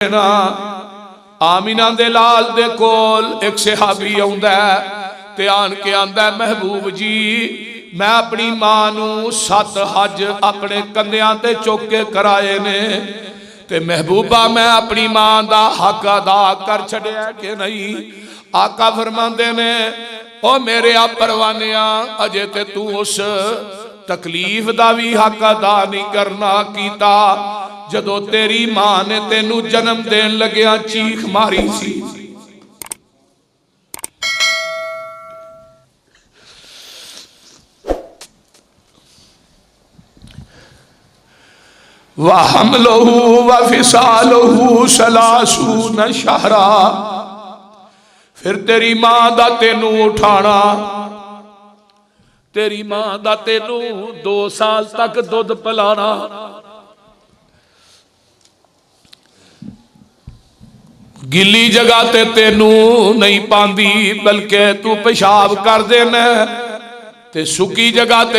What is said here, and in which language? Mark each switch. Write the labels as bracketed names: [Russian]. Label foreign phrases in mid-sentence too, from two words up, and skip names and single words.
[Punjabi] نا آمنہ دے لال دے کول اک صحابی آؤندا تے آن کے آکھدا محبوب جی میں اپنی ماں نوں 7 حج اپنے کندھیاں تے چک کے کرائے نے تے محبوبا میں اپنی ماں دا حق ادا کر چھڈیا کہ نہیں. آقا فرماندے نے او میرے آ پروانیا اجے تے توں اس تکلیف دا بھی حق ادا نہیں کرنا کیتا جدوں تیری ماں نے تینوں جنم دین لگیاں چیک ماری سی. [Arabic] وحملہ وفصالہ ثلاثون شہرا [Punjabi] پھر تیری ماں دا تینوں اٹھانا تیری ماں دا تینوں 2 سال تک دُدھ پلانا گِلی جگہ تے تینوں نہیں پاندی بلکہ توں پیشاب کر دینا تے سُکی جگہ تے